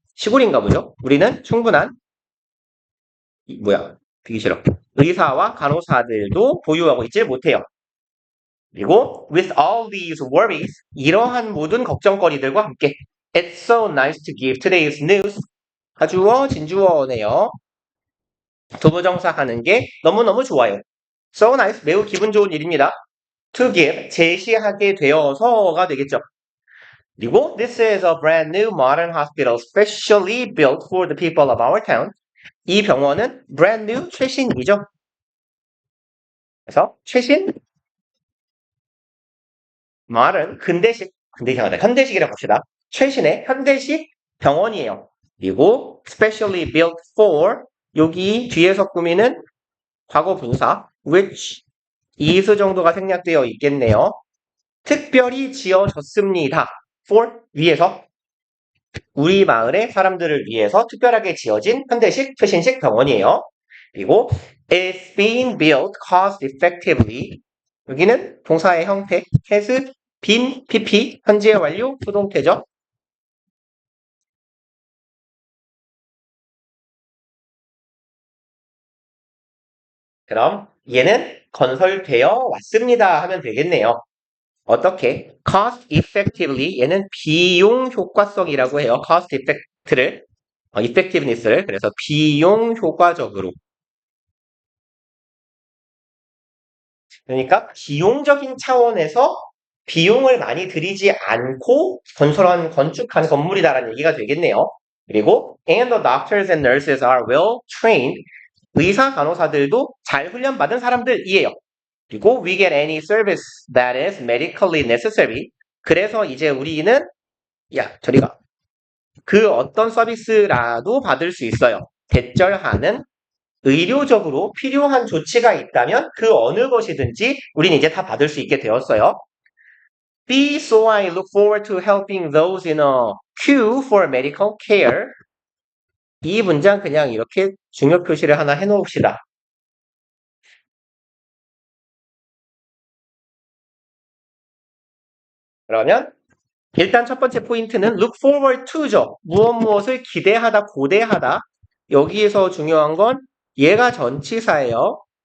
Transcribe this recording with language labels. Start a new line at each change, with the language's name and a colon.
Korean: 시골인가 보죠. 우리는 충분한 되게 싫어. 의사와 간호사들도 보유하고 있지 못해요. 그리고
English: with all these worries
Korean: 이러한 모든 걱정거리들과 함께
English: It's so nice to give today's news.
Korean: 가주어 진주어네요. 도부정사 하는 게 너무너무 좋아요.
English: So nice
Korean: 매우 기분 좋은 일입니다.
English: To give
Korean: 제시하게 되어서가 되겠죠. 그리고
English: this is a brand new modern hospital specially built for the people of our town.
Korean: 이 병원은
English: brand new
Korean: 최신이죠. 그래서 최신 modern 현대식이라고 봅시다. 최신의 현대식 병원이에요. 그리고
English: specially built for
Korean: 여기 뒤에서 꾸미는 과거 분사
English: which is
Korean: 정도가 생략되어 있겠네요. 특별히 지어졌습니다. for 위에서 우리 마을의 사람들을 위해서 특별하게 지어진 현대식 최신식 병원이에요. 그리고
English: it's being built cost effectively
Korean: 여기는 동사의 형태
English: has been pp
Korean: 현재 완료 수동태죠. 그럼 얘는 건설되어 왔습니다 하면 되겠네요. 어떻게?
English: cost effectively
Korean: 얘는 비용 효과성이라고 해요. cost effect를 effectiveness를 그래서 비용 효과적으로 그러니까 비용적인 차원에서 비용을 많이 들이지 않고 건축한 건물이다라는 얘기가 되겠네요. 그리고
English: and the doctors and nurses are well trained
Korean: 의사 간호사들도 잘 훈련받은 사람들이에요. 그리고
English: we get any service that is medically necessary.
Korean: 그래서 이제 우리는 저리 가. 그 어떤 서비스라도 받을 수 있어요. 대절하는 의료적으로 필요한 조치가 있다면 그 어느 것이든지 우린 이제 다 받을 수 있게 되었어요. B.
English: So I look forward to helping those in a queue for medical care.
Korean: 이 문장 그냥 이렇게 중요 표시를 하나 해놓읍시다. 그러면 일단 첫 번째 포인트는 look forward to죠. 무엇을 기대하다, 고대하다. 여기에서 중요한 건 얘가 전치사예요.